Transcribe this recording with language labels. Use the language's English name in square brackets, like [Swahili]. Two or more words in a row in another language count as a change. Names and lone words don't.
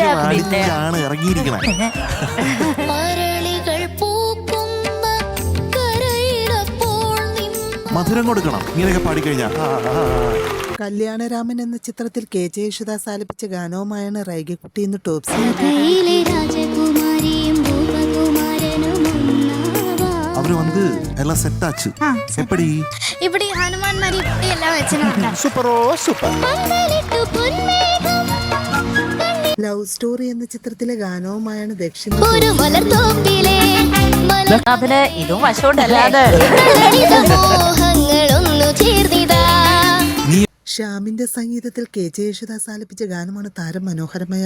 [Malayalam] മധുരം കൊടുക്കണം ഇങ്ങനെയൊക്കെ പാടിക്കഴിഞ്ഞാൽ. കല്യാണരാമൻ എന്ന ചിത്രത്തിൽ കെ ജെ യേശുദാസ് ആലപിച്ച ഗാനവുമായാണ് റൈഗക്കുട്ടി ഇന്ന് ടോപ്പ് സിംഗർ. [Tamil] அவரு வந்து எல்லாம் செட் ஆச்சு. எப்படி இப்படி ஹனுமான் மாதிரி இப்படி எல்லாம் வச்சிருக்காங்க. சூப்பரோ சூப்பர். [Malayalam] ലവ് സ്റ്റോറി എന്ന ചിത്രത്തിലെ ഗാനവുമായാണ് ദക്ഷിണ. അതിന് ഇതും വശോണ്ടല്ലാതെ ഷ്യാമിന്റെ സംഗീതത്തിൽ കെ ജെ യേശുദാസ് ആലപിച്ച ഗാനമാണ് താരം മനോഹരമായ.